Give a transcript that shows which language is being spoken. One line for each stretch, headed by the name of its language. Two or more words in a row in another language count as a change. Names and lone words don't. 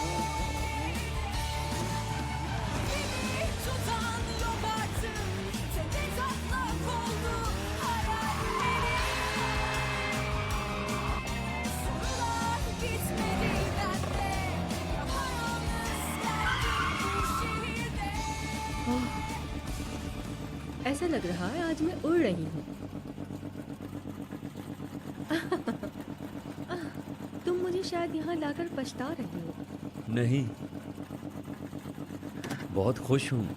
Turkish: Beni tutan yok artık, tepe taklak oldu hayallerim. Sorular gitmedi bende, yapayalnız geldim bu şehirde.
Hindi: ऐसा लग रहा है आज मैं उड़ रही हूँ। तुम मुझे शायद यहाँ लाकर पछता रही हो। नहीं, बहुत खुश हूँ।